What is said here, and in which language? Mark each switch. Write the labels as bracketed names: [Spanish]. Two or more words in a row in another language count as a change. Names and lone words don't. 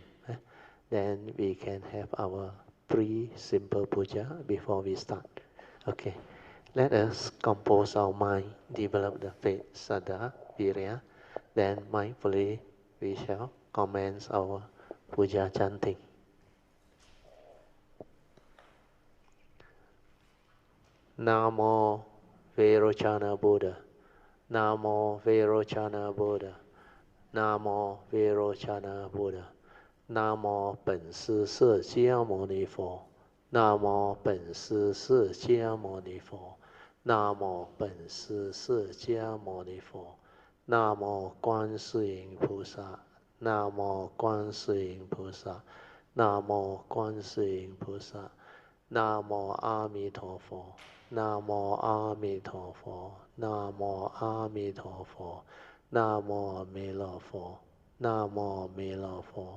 [English] Then we can have our pre-simple puja before we start. Okay, let us compose our mind, develop the faith, [Pali] saddha, virya. [English] Then mindfully we shall commence our puja chanting. [Pali] Namo Vairochana Buddha. Namo Vairochana Buddha. Namo Vairochana Buddha. [Chinese] 南无本师释迦牟尼佛，南无本师释迦牟尼佛，南无本师释迦牟尼佛，南无观世音菩萨，南无观世音菩萨，南无观世音菩萨，南无阿弥陀佛，南无阿弥陀佛，南无阿弥陀佛，南无弥勒佛，南无弥勒佛。